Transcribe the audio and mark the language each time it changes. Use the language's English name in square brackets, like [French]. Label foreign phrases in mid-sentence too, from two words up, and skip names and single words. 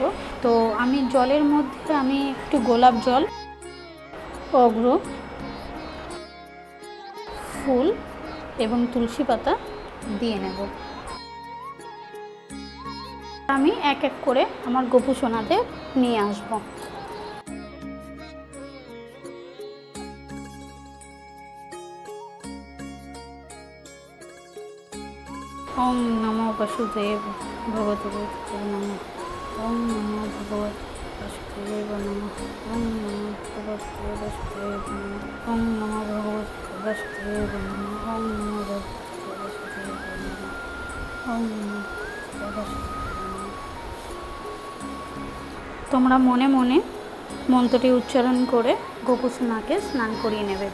[Bangla] তো আমি জলের মধ্যে আমি একটু গোলাপ জল, অগ্র, ফুল এবং তুলসী পাতা দিয়ে নেব। আমি এক এক করে আমার গোপু সোনাদের নিয়ে আসব। [Sanskrit] ওম নমো বাসুদেব ভগবতে নমঃ। ওম নমো ভগবতে বাসুদেব নমঃ। ওম নমো ভগবতে বাসুদেব নমঃ। ওম নমো ভগবতে বাসুদেব নমঃ। ওম নমো ভগবতে বাসুদেব নমঃ। ওম নমো বাসুদেব। [Bangla] তোমরা মনে মনে মন্ত্রটি উচ্চারণ করে গোপু সোনাকে স্নান করিয়ে নেবে।